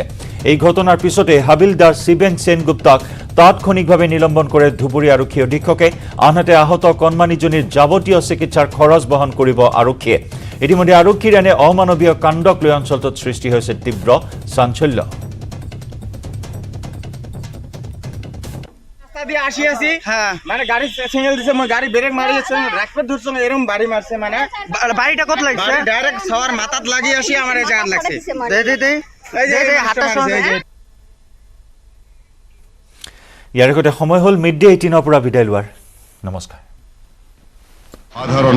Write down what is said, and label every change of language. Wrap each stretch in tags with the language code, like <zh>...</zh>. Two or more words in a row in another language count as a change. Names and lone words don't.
<as>এই ঘটনাৰ পিছতে হাবিলদাৰ শিবেন সেনগুপ্তাক তাৎক্ষণিকভাৱে নিলম্বন কৰে ধুবুৰী আৰক্ষী অধীক্ষকে। আনহাতে আহত কণমানিজনীৰ যাৱতীয় চিকিৎসাৰ খৰচ বহন কৰিব আৰক্ষীয়ে। ইতিমধ্যে আৰক্ষীৰ এনে অমানৱীয় কাণ্ডক লৈ অঞ্চলটোত সৃষ্টি হৈছে তীব্ৰ চাঞ্চল্য।</as> <bn>মানে গাড়ি সিঙ্গেল দিছে মই গাড়ি ব্রেক মারি রাখবে ধরছো এরকম বাড়ি মারছে মানে বাড়িটা কত লাগছে ডাইরেক্ট সবার মাথাত লাগি আসি আমার এই জায়গা লাগছে হাতটা</bn> <as>ইয়াৰ আগতে সময় হ'ল মিড ডে 18 পৰা বিদায় লোৱাৰ। নমস্কাৰ। সাধারণ</as>